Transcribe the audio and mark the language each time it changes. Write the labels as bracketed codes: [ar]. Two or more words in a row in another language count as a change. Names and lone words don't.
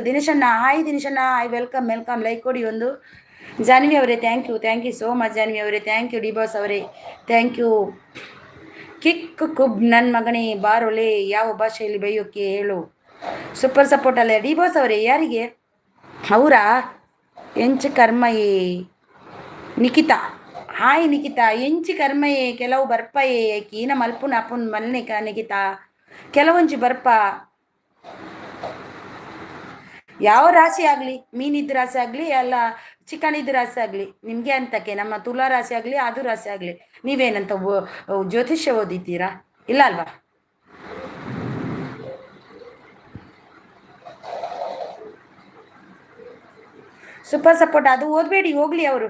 [en] ದಿನೇಶಣ್ಣ hi welcome. [kn] ಲೈಕ್ ಕೊಡಿ ಒಂದು. [en] ಜಾನ್ವಿ ಅವರೇ thank you so much. ಜಾನ್ವಿ ಅವರೇ thank you. ಡಿಬಾಸ್ ಅವರೇ thank you. [kn] ಕಿಕ್ ಕುಬ್ ನನ್ನ ಮಗನೇ ಬಾರೊಲೆ ಯಾವ ಭಾಷೆಯಲ್ಲಿ ಬೈಯೋಕ್ಕೆ ಹೇಳು. [en] super support [kn] ಅಲ್ಲೇ ಡಿಬಾಸ್ ಅವರೇ. ಯಾರಿಗೆ ಅವರಾ? [tcy] ಎಂಚು ಕರ್ಮಯೇ ನಿಖಿತಾ. [en] ಹಾಯ್ ನಿಖಿತಾ. [tcy] ಎಂಚಿ ಕರ್ಮಯೇ ಕೆಲವು ಬರ್ಪಯೇ ಕೀನ ಮಲ್ಪುನ ಅಪ್ಪನ ಮಲ್ನೆ ನಿಖಿತಾ ಕೆಲವೊಂಚಿ ಬರ್ಪ. [kn] ಯಾವ ರಾಶಿ ಆಗಲಿ, ಮೀನಿದ್ದು ರಾಶಿ ಆಗಲಿ ಅಲ್ಲ ಚಿಕನಿದ್ದು ರಾಶಿ ಆಗಲಿ ನಿಮಗೆ ಅಂತಕ್ಕೆ, ನಮ್ಮ ತುಲಾ ರಾಶಿ ಆಗಲಿ ಅದು ರಾಶಿ ಆಗಲಿ ನೀವೇನಂತ ಜ್ಯೋತಿಷ್ಯ ಓದಿದ್ದೀರಾ? ಇಲ್ಲ ಅಲ್ವಾ? [en] super support [kn] ಅದು ಓದಬೇಡಿ ಹೋಗ್ಲಿ ಅವರು.